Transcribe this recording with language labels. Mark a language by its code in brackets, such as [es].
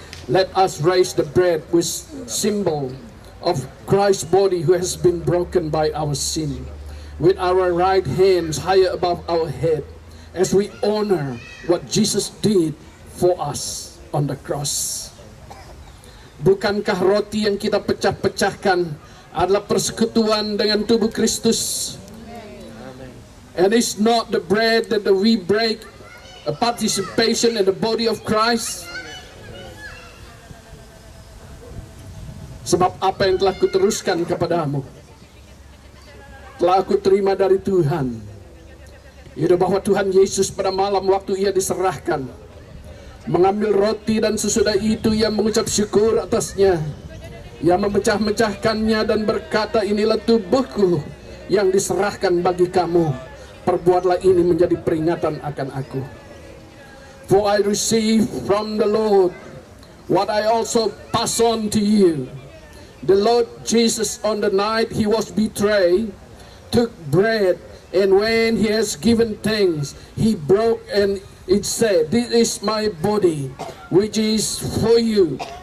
[en] Let us raise the bread with symbol of Christ's body who has been broken by our sin, with our right hands higher above our head, as we honor what Jesus did for us on the cross. [id] Bukankah roti yang kita pecah-pecahkan adalah persekutuan dengan tubuh Kristus? [en] And it's not the bread that we break, a participation in the body of Christ. [id] Sebab apa yang telah kuteruskan kepadamu, telah aku terima dari Tuhan, yaitu bahwa Tuhan Yesus pada malam waktu ia diserahkan, mengambil roti dan sesudah itu ia mengucap syukur atasnya. Ia memecah-mecahkannya dan berkata, inilah tubuhku yang diserahkan bagi kamu. Perbuatlah ini menjadi peringatan akan aku. [en] For I received from the Lord what I also pass on to you. The Lord Jesus, on the night he was betrayed, took bread, and when he has given thanks, he broke and it said, this is my body, which is for you.